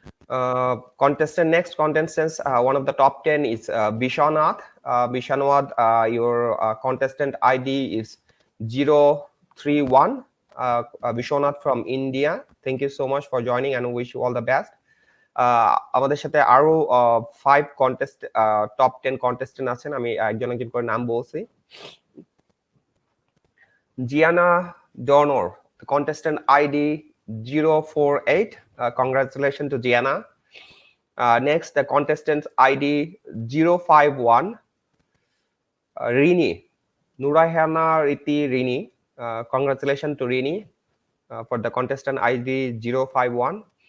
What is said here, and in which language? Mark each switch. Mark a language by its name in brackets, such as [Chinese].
[English] Next contestants, one of the top 10 is Bishanath. Bishanath, your contestant ID is 031. Bishanath from India. Thank you so much for joining and wish you all the best. [Bangla] আমাদের সাথে আরো 5 contest top 10 contestant আছেন, আমি একজন একজন করে নাম বলছি। [English] Gianna Donner, contestant ID 048. Congratulations to Gianna. Next, the contestant ID 051. Rini, Nurahana Riti Rini. Congratulations to Rini for the contestant ID 051.